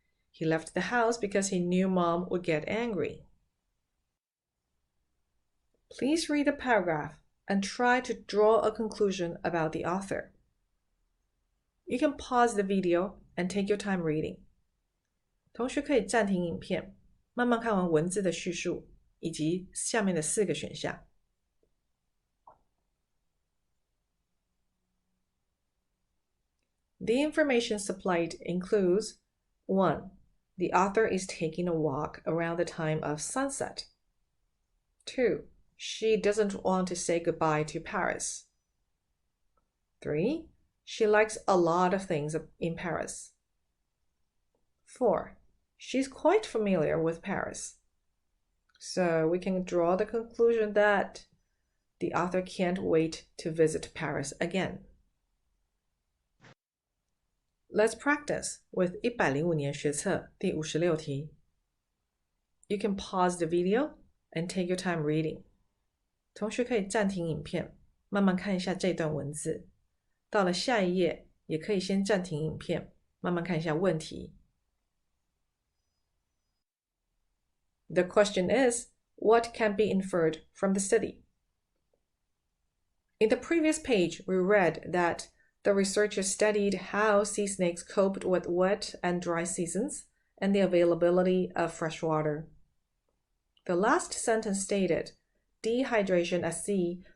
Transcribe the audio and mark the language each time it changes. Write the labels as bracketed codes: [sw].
[en] He left the house because he knew Mom would get angry. Please read the paragraph and try to draw a conclusion about the author. You can pause the video and take your time reading. [zh] 同学可以暂停影片，慢慢看完文字的叙述，以及下面的4个选项。 [en] The information supplied includes 1. The author is taking a walk around the time of sunset. 2. She doesn't want to say goodbye to Paris. 3. She likes a lot of things in Paris. 4. She's quite familiar with Paris. So we can draw the conclusion that the author can't wait to visit Paris again. Let's practice with [zh] 105年学测第56题. [en] You can pause the video and take your time reading. [zh] 同学可以暂停影片，慢慢看一下这段文字。到了下一页，也可以先暂停影片，慢慢看一下问题。 [en] The question is, what can be inferred from the study? In the previous page, we read that the researchers studied how sea snakes coped with wet and dry seasons and the availability of fresh water. The last sentence stated, dehydration at sea